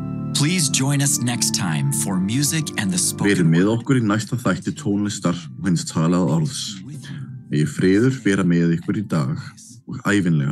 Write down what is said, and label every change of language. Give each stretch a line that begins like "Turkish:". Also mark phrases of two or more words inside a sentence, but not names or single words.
English: Please join us next time for music and the spoken
Icelandic: Verið með
English: word.
Icelandic: okkur í næsta þætti tónlistar og hins talaða orðs. Megi friður vera með ykkur í dag og ævinlega.